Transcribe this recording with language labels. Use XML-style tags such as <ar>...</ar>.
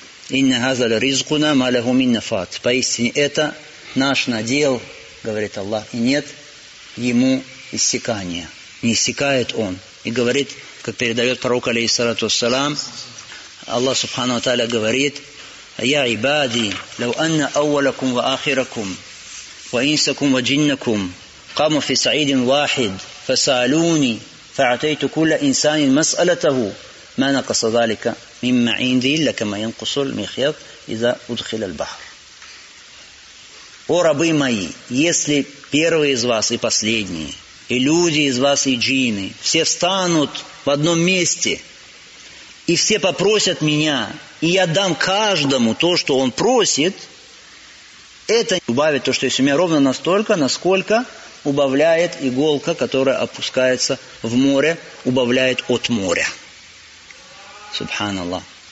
<ar>«Инна газаля ризкуна маляху минна фат».</ar> <ru>Поистине, это наш надел, говорит Аллах, и нет ему иссякания. Не иссякает он. И говорит, как передает пророк, алейхиссалату ассалам, Аллах Субхана ва Тааля говорит:</ru> <ar>«Я ибади, лау анна ауалакум ва ахиракум, ва инсакум ва джиннакум, каму фи саидин вахид». فسألوني فأعطيت كل إنسان مسألته ما نقص ذلك مما عندي إلا كما ينقص المخيط إذا أدخل البحر.</ar> <ru>О рабы мои, если первые из вас и последние, и люди из вас и джинны, все встанут в одном месте, и все попросят меня, и я дам каждому то, что он просит, это убавит то, что есть у меня ровно настолько, насколько убавляет иголка, которая опускается в море, убавляет от моря. Субханаллах.</ru>